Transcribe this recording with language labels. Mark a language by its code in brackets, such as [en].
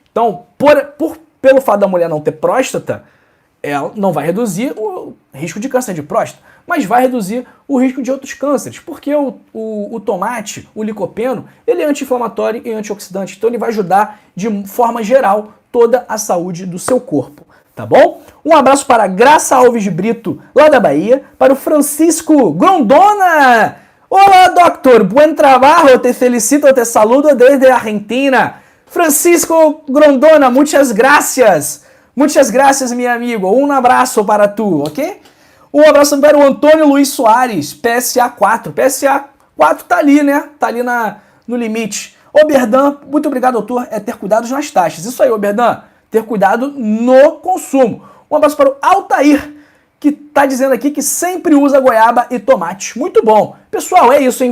[pt] Então, pelo fato da mulher não ter próstata, ela não vai reduzir o risco de câncer de próstata, mas vai reduzir o risco de outros cânceres, porque o tomate, o licopeno, ele é anti-inflamatório e antioxidante, então ele vai ajudar de forma geral toda a saúde do seu corpo, tá bom? Um abraço para Graça Alves de Brito, lá da Bahia, para o Francisco Grondona. [es] Olá, doctor, buen trabajo, te felicito, te saludo desde Argentina. Francisco Grondona, muchas gracias. [pt] Muitas graças, meu amigo. Um abraço para tu, ok? Um abraço para o Antônio Luiz Soares, PSA 4. PSA 4 tá ali, né? Tá ali no limite. Ô, Berdan, muito obrigado, doutor. É ter cuidado nas taxas. Isso aí, ô, Berdan. Ter cuidado no consumo. Um abraço para o Altair, que tá dizendo aqui que sempre usa goiaba e tomate. Muito bom. Pessoal, é isso, hein?